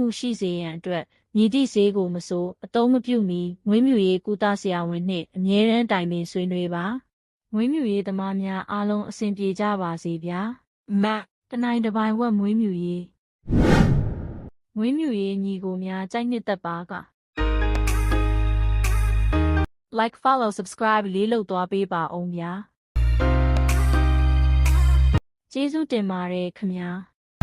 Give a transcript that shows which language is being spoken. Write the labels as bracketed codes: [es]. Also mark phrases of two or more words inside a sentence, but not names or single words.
[my] ရှိစေရန်အတွက်မည်သည့်ဆေးကိုမဆိုအသုံးမပြုမီမွေးမြူရေးကုသဆရာဝန်နှင့်အမြဲတမ်းတိုင်ပင်ဆွေးနွေးပါမွေးမြူရေးသမားများအားလုံးအဆင်ပြေကြပါစေဗျာတနိုင်တစ်ပိုင်ဝက်မွေးမြူရေးညီကိုများကြိုက်နှစ်သက်ပါက [en] like follow subscribe [my] လေးလုပ်သွားပေးပါအောင်ဗျာကျေးဇူးတင်ပါတယ်ခင်ဗျာ